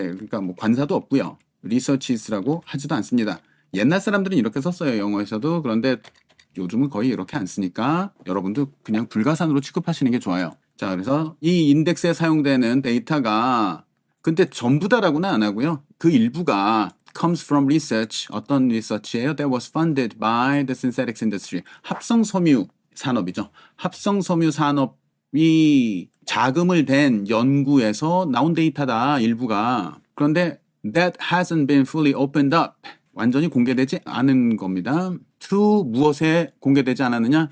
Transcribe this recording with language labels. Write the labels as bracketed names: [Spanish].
[Korean] 그러니까 뭐 관사도 없고요. researches라고 하지도 않습니다. 옛날 사람들은 이렇게 썼어요. 영어에서도. 그런데 요즘은 거의 이렇게 안 쓰니까 여러분도 그냥 불가산으로 취급하시는 게 좋아요. 자, 그래서 이 인덱스에 사용되는 데이터가 근데 전부 다라고는 안 하고요. 그 일부가 [English] comes from research. [Korean] 어떤 리서치예요? [English] That was funded by the synthetics industry. [Korean] 합성섬유 산업이죠. 합성섬유 산업이 자금을 댄 연구에서 나온 데이터다. 일부가. 그런데 [English] that hasn't been fully opened up. [Korean] 완전히 공개되지 않은 겁니다. to 무엇에 공개되지 않았느냐?